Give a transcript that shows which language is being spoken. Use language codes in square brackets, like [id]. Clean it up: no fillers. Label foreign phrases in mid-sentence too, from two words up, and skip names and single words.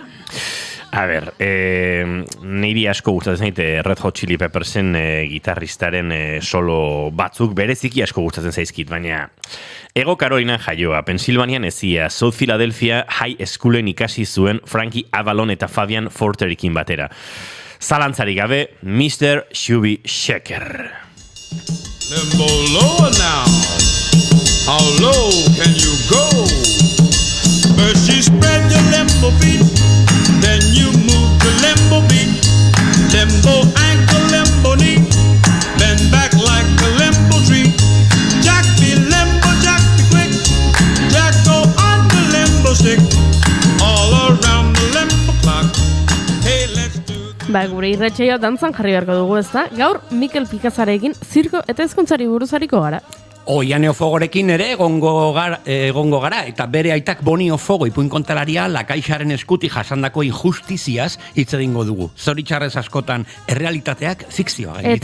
[eu] A ber, niri asko gustatzen zaite Red Hot Chili Peppersen gitarristaren solo batzuk bereziki asko gustatzen zaizkit, baina Ego Carolina jaioa, Pensilvanian ezia, South Philadelphia High Schoolen ikasi zuen Frankie Avalon eta Fabian Forterikin batera. Zalantzarik gabe, Mr. Chubby Checker. [en] Limbo lower now. How low can you go? First you spread your limbo feet, then you move to limbo beat. Limbo ankle, limbo knee, bend back like a limbo tree. Jack be limbo, Jack be quick. Jack go on the limbo stick, all around the limbo clock. Hey, let's do [eu] gure irratsaioa dantzan jarri beharko dugu, ezta? Gaur Mikel Pikazarekin zirko eta ezkontzari buruzariko gara. Oian Ofogorekin ere egongo gara, eta bere aitak Boni Ofogo ipuin kontalaria Lakaixaren eskuti jasandako injustiziaz hitz egingo dugu. Zoritxarrez askotan errealitateak fikzioa gainditzen du.